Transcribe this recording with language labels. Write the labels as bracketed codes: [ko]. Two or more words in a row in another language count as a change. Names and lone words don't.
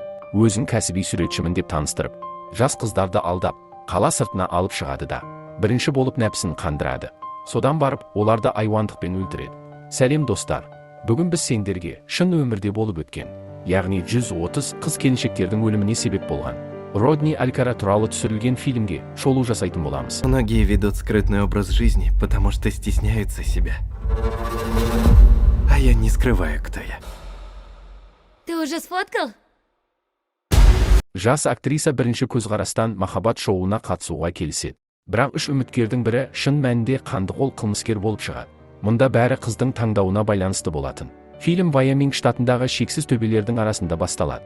[kk] өзін кәсіби суретшімін деп таныстырып, жас қыздарды алдап, қала сыртына алып шығады да, бірінші болып нәпсін қандырады. Содан барып, оларды айуандықпен өлтіреді. Сәлем достар, бүгін біз сендерге шын өмірде болып өткен, яғни 130 қыз-келіншектердің өліміне себеп болған Родни Алькара туралы түсірілген фильмге шолу жасайтын боламыз. [ru] Многие ведут скрытный образ жизни, потому что стесняются себя. А я не скрываю, кто я. Ты уже сфоткал? [kk] Жас актриса бірінші көзқарастан махаббат шоуына қатысуға келіседі. Бірақ үш үміткердің бірі шын мәнінде қандықол қылмыскер болып шығады. Мұнда бәрі қыздың таңдауына байланысты болатын. Фильм Вайоминг штатындағы шексіз төбелердің арасында басталады.